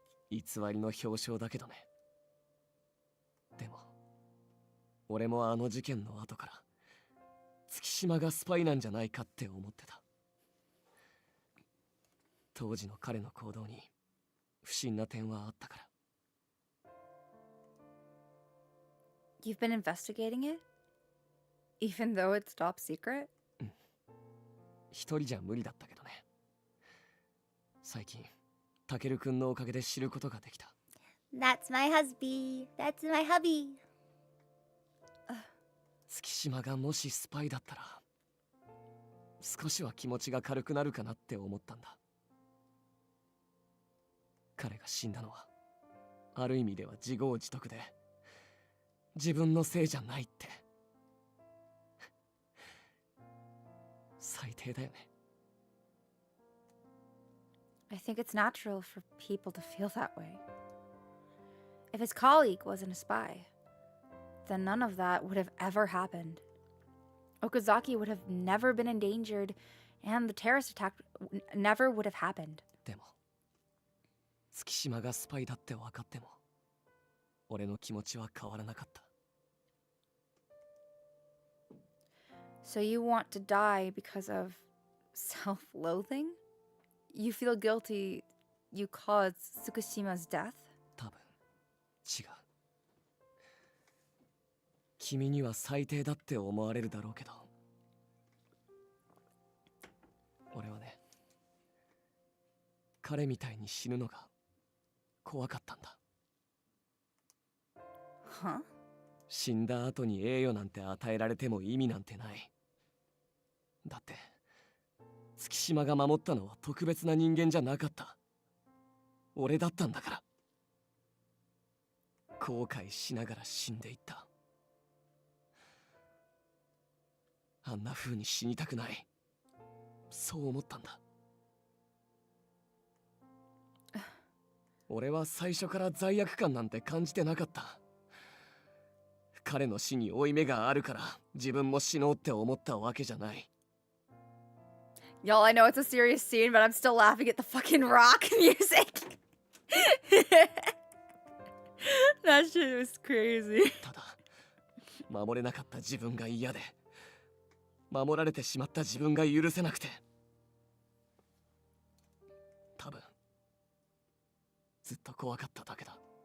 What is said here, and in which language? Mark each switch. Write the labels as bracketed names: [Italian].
[Japanese] 偽りの表彰だけどね。でも俺もあの事件の後から月島がスパイなんじゃないかって思ってた。当時の彼の行動に不審な点はあったから。 [English] You've been investigating it? Even though it's top secret? [Japanese] 一人じゃ無理だったけどね。最近タケル君のおかげで知ることができた。 [English] That's my husband. That's my hubby. [Japanese] 月島がもしスパイだったら少しは気持ちが軽くなるかなって思ったんだ。彼が死んだのはある意味では自業自得で自分のせいじゃないって最低だよね。 [English] I think it's natural for people to feel that way. If his colleague wasn't a spy, then none of that would have ever happened. Okazaki would have never been endangered, and the terrorist attack never would have happened. [Japanese] でも月島がスパイだって分かっても俺の気持ちは変わらなかった。 [English] So you want to die because of self-loathing? You feel guilty you caused Tsukushima's death? [Japanese] 多分違う。君には最低だって思われるだろうけど、俺はね、彼みたいに死ぬのが怖かったんだ。 [English] Huh? [Japanese] 死んだ後に栄誉なんて与えられても意味なんてない。だって月島が守ったのは特別な人間じゃなかった。俺だったんだから。後悔しながら死んでいった。あんな風に死にたくない。そう思ったんだ。俺は最初から罪悪感なんて感じてなかった。彼の死に負い目があるから自分も死のうって思ったわけじゃない。 [English] Y'all, I know it's a serious scene, but I'm still laughing at the fucking rock music. That shit was crazy. [Japanese] ただ守れなかった自分が嫌で、守られてしまった自分が許せなくて、多分ずっと怖かっただけだ。